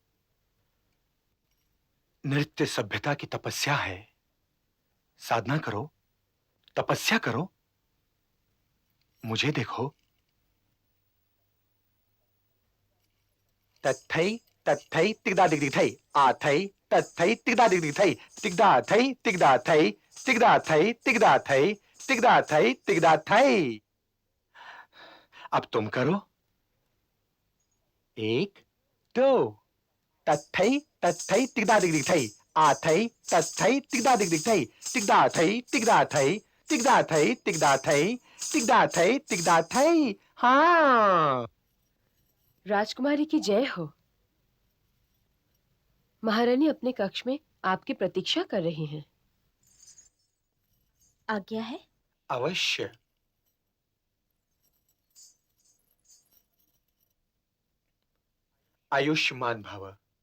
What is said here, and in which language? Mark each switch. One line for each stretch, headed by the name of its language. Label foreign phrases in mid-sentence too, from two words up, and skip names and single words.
Hindi: नृत्य सभ्यता की तपस्या है। साधना करो, तपस्या करो। मुझे देखो। तत्थई तत्थई तिगदा दिग दिग थई आथई तत्थई तिगदा दिग दिग थई तिगदा थई तिगदा थई तिगदा थई तिगदा थई तिगदा थई तिगदा थई। अब तुम करो। 1 2 तत्थई तत्थई तिगदा दिग दिग थई आथई तत्थई तिगदा दिग दिग थई तिगदा थई तिगदा थई तिगदा थई तिगदा थई तिगदा थई तिगदा थई। हाँ। राजकुमारी की जय हो। महारानी अपने कक्ष में आपकी प्रतीक्षा कर रही हैं। आज्ञा है? अवश्य।
Sanskrit: आयुष्मान भव।